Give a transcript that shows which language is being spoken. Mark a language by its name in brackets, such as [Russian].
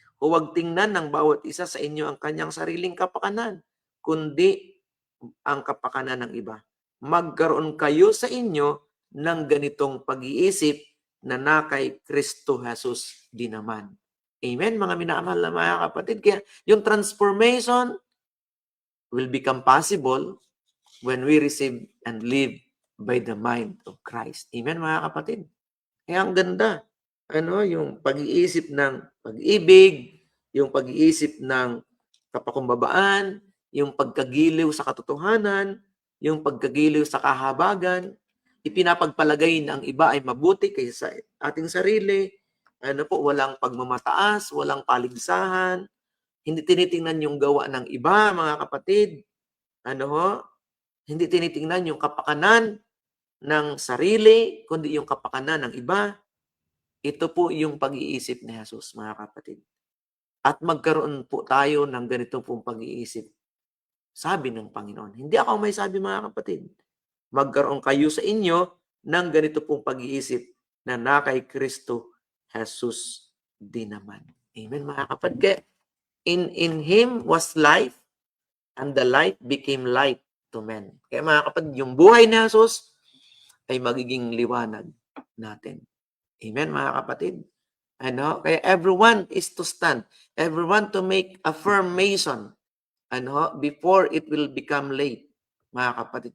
[Filipino] Huwag tingnan ng bawat isa sa inyo ang kanyang sariling kapakanan, kundi ang kapakanan ng iba. Magkaroon kayo sa inyo ng ganitong pag-iisip na kay Kristo Jesus din naman. Amen, mga minamahal na mga kapatid. Kaya yung [English] transformation will become possible when we receive and live by the mind of Christ. [Filipino] Amen, mga kapatid. Kaya ang ganda. Yung pag-iisip ng pag-ibig, yung pag-iisip ng kapakumbabaan, yung pagkagiliw sa katotohanan, yung pagkagiliw sa kahabagan, ipinapagpalagay na ang iba ay mabuti kaysa ating sarili, walang pagmamataas, walang paligsahan, hindi tinitingnan yung gawa ng iba, mga kapatid, hindi tinitingnan yung kapakanan ng sarili, kundi yung kapakanan ng iba. Ito po yung pag-iisip ni Jesus, mga kapatid. At magkaroon po tayo ng ganito pong pag-iisip. Sabi ng Panginoon. Hindi ako may sabi, mga kapatid. Magkaroon kayo sa inyo ng ganito pong pag-iisip na kay Kristo Jesus din naman. Amen, mga kapatid. [English] Kaya in Him was life, and the light became light to men. [Filipino] Kaya mga kapatid, yung buhay ni Jesus ay magiging liwanag natin. Amen, mga kapatid. [English] Kaya everyone is to stand. Everyone to make affirmation before it will become late, [Filipino] mga kapatid.